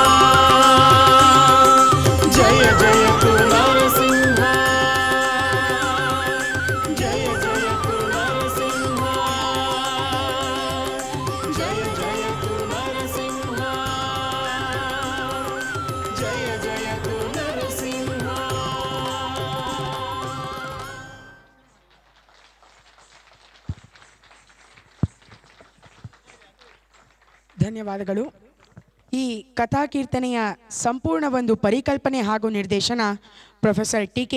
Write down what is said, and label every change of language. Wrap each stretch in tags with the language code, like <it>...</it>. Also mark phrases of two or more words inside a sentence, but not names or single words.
<sa>जय जयतु नरसिंह जय जयतु नरसिंह जय जयतु नरसिंह जय जयतु नरसिंह</sa> <kn>ಧನ್ಯವಾದಗಳು. ಈ ಕಥಾಕೀರ್ತನೆಯ ಸಂಪೂರ್ಣ ಒಂದು ಪರಿಕಲ್ಪನೆ ಹಾಗೂ ನಿರ್ದೇಶನ ಪ್ರೊಫೆಸರ್ ಟಿ.ಕೆ.</kn>